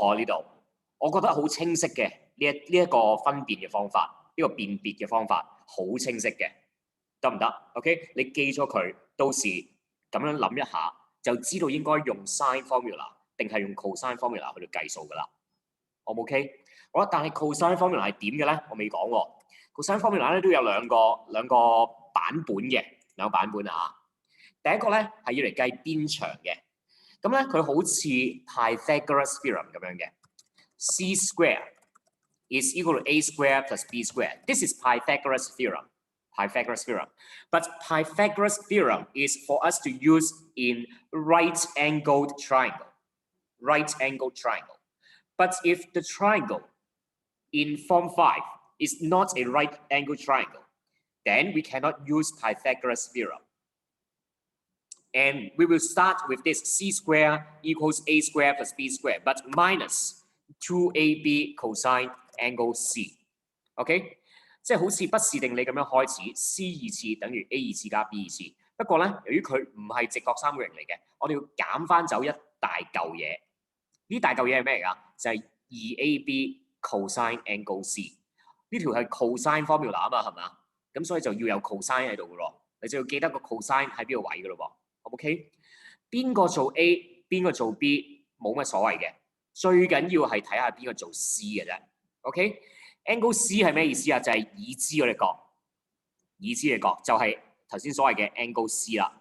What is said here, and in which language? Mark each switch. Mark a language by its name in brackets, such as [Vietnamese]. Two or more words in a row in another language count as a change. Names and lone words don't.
[Cantonese] 可呢度，我覺得好清晰嘅呢一個分辨嘅方法，呢個辨別嘅方法好清晰嘅，得唔得 ？OK， 你記咗佢，到時咁樣諗一下，就知道應該用 [English] sine formula [Cantonese] 定係用 [English] cosine formula [Cantonese] 去到計數噶啦。O 唔 OK？好啦，但係 [English] cosine formula [Cantonese] 係點嘅咧？我未講喎。 [English] cosine formula [Cantonese] 咧都有兩個版本嘅，兩個版本啊。第一個咧係要嚟計邊長嘅，咁咧佢好似 Pythagoras theorem 咁樣嘅 ， [English] C square is equal to A square plus B square. This is Pythagoras theorem. But Pythagoras theorem is for us to use in right-angled triangle. But if the triangle in form 5 is not a right-angled triangle, then we cannot use Pythagoras theorem. And we will start with this c square equals a square plus b square, but minus 2ab cosine angle c。OK， [Cantonese] 即係好似不是定理咁樣開始 ，c 二次等於 a 二次加 b 二次。不過咧，由於佢唔係直角三角形嚟嘅，我哋要減翻走一大嚿嘢。呢大嚿嘢係咩嚟㗎？就係 [English] 2ab cosine angle c。 [Cantonese] 呢條係 cosine formula 啊嘛，係嘛？咁所以就要有 cosine 喺度嘅咯。你就要記得個 cosine 喺邊個位嘅咯喎。OK， 邊個做 A， 邊個做 B 冇乜所謂嘅，最緊要係睇下邊個做 C 嘅啫。OK， [English] angle C [Cantonese] 係咩意思啊？就係已知嗰隻角，已知嘅角就係頭先所謂嘅 [English] angle C [Cantonese] 啦。